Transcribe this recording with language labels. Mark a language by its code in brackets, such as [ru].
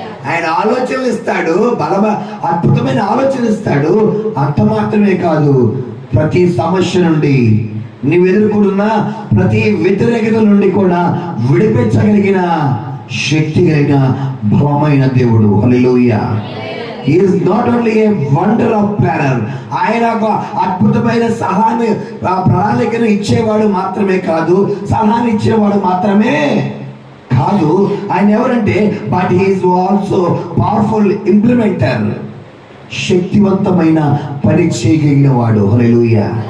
[te] ఆయన ఆలోచనలు ఇస్తాడు, అద్భుతమైన ఆలోచనలు ఇస్తాడు. అంత మాత్రమే కాదు, ప్రతి సమస్య నుండి, నీవు ఎదుర్కొంటున్న ప్రతి వ్యతిరేకత నుండి కూడా విడిపించగలిగిన శక్తి కలిగిన బలమైన దేవుడు. హల్లెలూయా. [en] He is not only a wonder of planner. [te] ఆయన ఒక అద్భుతమైన ప్రణాళికను ఇచ్చేవాడు మాత్రమే కాదు, సలహాన్ని ఇచ్చేవాడు మాత్రమే కాదు. ఆయన ఎవరంటే, [en] But he is also powerful implementer. [te] శక్తివంతమైన పని చేయగలిగిన వాడు. హల్లెలూయా.